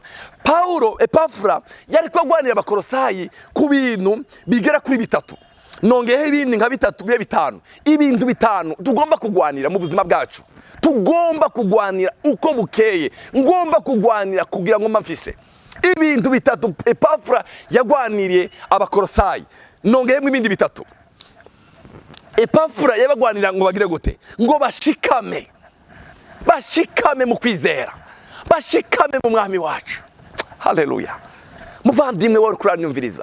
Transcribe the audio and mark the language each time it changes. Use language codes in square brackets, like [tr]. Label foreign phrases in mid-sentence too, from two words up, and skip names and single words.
[rn] Paulo Epafra yari kwagwanira Abakolosayi ku bintu bigera kuri bitatu. Nongeyeho ibindi nka bitatu bibe bitanu. Ibintu bitanu tugomba kugwanira mu buzima bwacu. Tugomba kugwanira uko bukeye. Ngomba kugwanira kugira ngo mfise. Ibintu bitatu Epafra yagwaniriye Abakolosayi. Nongeyemo ibindi bitatu. Epafra yabagwanira ngo bagire gute? Ngo bashikame. Bashikame mu kwizera. Bashikame mu mwami wacu. Haleluya. Muvandimwe wari kuranyumviriza.